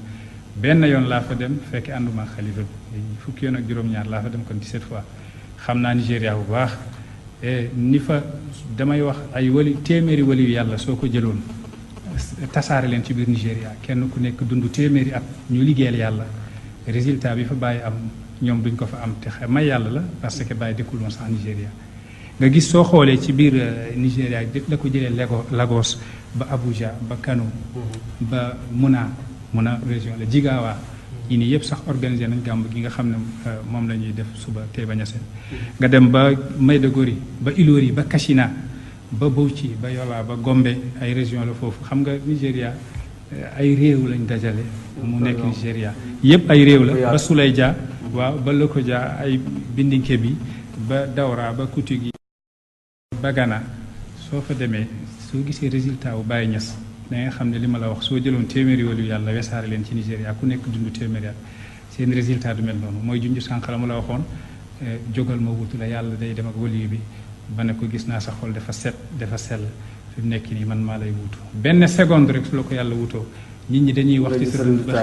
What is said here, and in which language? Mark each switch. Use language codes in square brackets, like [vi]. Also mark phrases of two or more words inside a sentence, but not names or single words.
[wo] benn yoon laa fa dem fekk ànduma xalifa bi fukki yoon ak juróom-ñaar laa fa dem kon 17 fois xam naa Nigéria bu baax ni fa damay wax ay téeméeri wali yàlla soo ko jëloon tasaare leen ci biir Nigéria kenn ku nekk dund téeméeri at ñu liggéeyal yàlla résultat bi fa Baay am ñoom duñ ko fa am te may yàlla la parce que Baay dëkkul woon sax Nigéria. nga gis soo xoolee ci biir Nigéria la ko jëlee Lagos ba Abuja ba Kano ba Muna région la Jigawa yi nii yëpp sax organisé nañ gàmb gi nga xam ne moom la ñuy def suba Taïba Niassène nga dem ba Maiduguri ba Ilori ba Kashina ba Bauchi ba Yola ba Gombe ay région la foofu xam nga Nigéria ay réew lañ dajale mu nekk Nigéria yëpp ay réew la ba Suleja waaw ba Lokoja ay Bindinke bi ba Dawra ba Koutougui ba Ghana soo fa demee soo gisee résultat wu Baay Ñas da nga xam ne li ma la wax soo jëloon téeméeri waliyu yàlla wesaare leen ci Nigéria ku nekk dund téeméeri at seen résultat du mel noonu mooy junj sànq la ma la waxoon jógal ma wutu la yàlla day dem ak waliyu bi ba ne ko gis naa sa xol dafa set dafa sell fi mu nekk nii man maa lay wutu benn seconde rek su la ko yàlla wutoo nit ñi dañuy wax ci sa dund